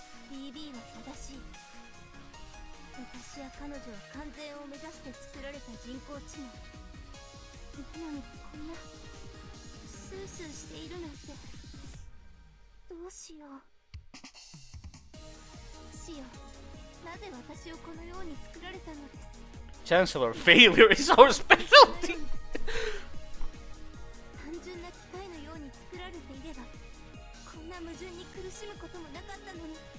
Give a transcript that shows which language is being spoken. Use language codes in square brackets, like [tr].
[ja] BB は正しい。私や彼女は完全を目指して作られた人工知能なのに、こんなスースーしているなんて。どうしよう。死よ、なぜ私をこのように作られたのです。 [en] Chancellor, failure is our specialty! [ja] 単純な機械のように作られていればこんな矛盾に苦しむこともなかったのに。